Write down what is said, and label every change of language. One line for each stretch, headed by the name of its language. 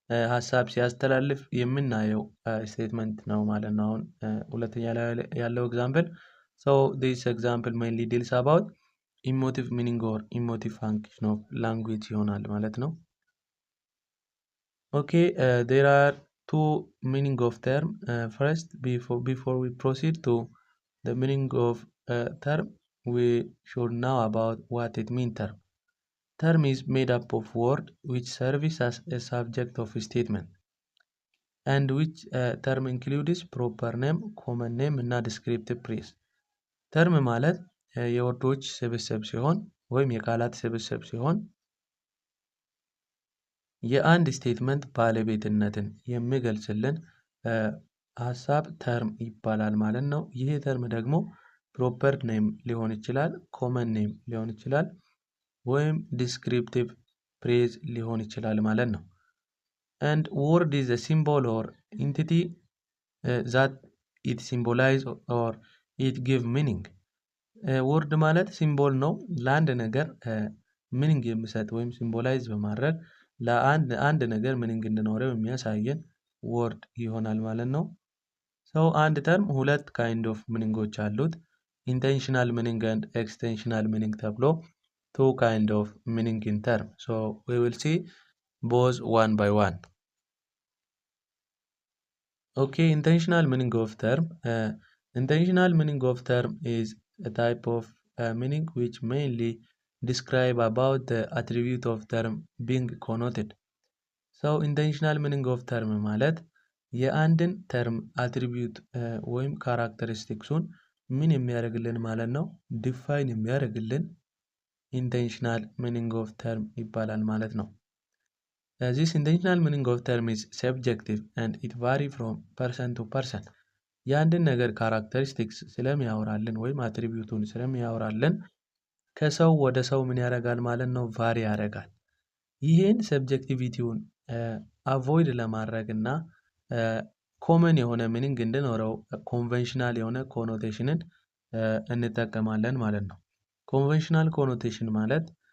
Amharic: ሀሳብ ሲያስተላልፍ የምናየው ስቴትመንት ነው ማለት ነው። አሁን ሁለተኛ ላይ ያለው ኤግዛምፕል
English: ሶ ዲስ ኤግዛምፕል ሜይንሊ ዲልስ አባውት ኢሞቲቭ ሚኒንግ ኦር ኢሞቲቭ ፋንክሽን ኦፍ ላንጉዌጅ
Amharic: ይሆናል ማለት ነው።
English: Okay, there are two meaning of term. First, before we proceed to the meaning of term, we should know about what it means term. Term is made up of word which serves as a subject of a statement and which term includes proper name, common name እና descriptive phrase.
Amharic: term ማለት የወርዶች ስብስብ ሲሆን ወይም የቃላት ስብስብ ሲሆን የአንድ ስቴትመንት ባለቤትነትን የሚገልጽልን ሀሳብ ተርም ይባላል ማለት ነው። ይህ ተርም ደግሞ ፕሮፐር ኔም ሊሆን ይችላል፣ ኮመን ኔም ሊሆን ይችላል ወይም ዲስክሪፕቲቭ ፍሬዝ ሊሆን ይችላል ማለት ነው።
English: and word is a symbol or entity that it symbolize or it give meaning.
Amharic: word ማለት ሲምቦል ነው ለአንድ ነገር ሚኒንግ የሚሰጥ ወይም ሲምቦላይዝ በማድረግ ለአንድ ነገር ሚኒንግ እንዲኖረው የሚያሳየን ወርድ ይሆናል ማለት ነው። ሰው አንድ ተርም ሁለት ካይንድ ኦፍ ሚኒንጎች አሉት። ኢንቴንሽናል ሚኒንግ ኤንድ ኤክስቴንሽናል ሚኒንግ ተብሎ ቱ ካይንድ ኦፍ ሚኒንግ ኢን ተርም
English: ሶ ዊ ዊል ሲ ቦዝ ዋን ባይ ዋን።
Amharic: ኦኬ ኢንቴንሽናል ሚኒንግ ኦፍ ተርም
English: Intentional meaning of term is a type of meaning which mainly describe about the attribute of term being connoted. So intentional meaning of term
Amharic: ማለት የአንድን ተርም አትሪቢዩት ወይም ካራክተሪስቲክሱን ምን የሚያደርግልን ማለት ነው፣ ዲፋይን የሚያደርግልን
English: intentional meaning of term
Amharic: ይባላል ማለት ነው።
English: This intentional meaning of term is subjective and it vary from person to person.
Amharic: የአንድን ነገር ካራክተሪስቲክስ ስለሚያወራልን ወይም አትሪቢዩቱን ስለሚያወራልን ከሰው ወደ ሰው ምን ያደርጋል ማለት ነው፣ ቫሪ ያደርጋል። ይህን ሰብጀክቲቪቲውን አቮይድ ለማድረግ እና ኮመን የሆነ ሚኒንግ እንዲኖረው ኮንቬንሽናል የሆነ ኮኖቴሽንን እንጠቀማለን ማለት ነው። ኮንቬንሽናል ኮኖቴሽን ማለት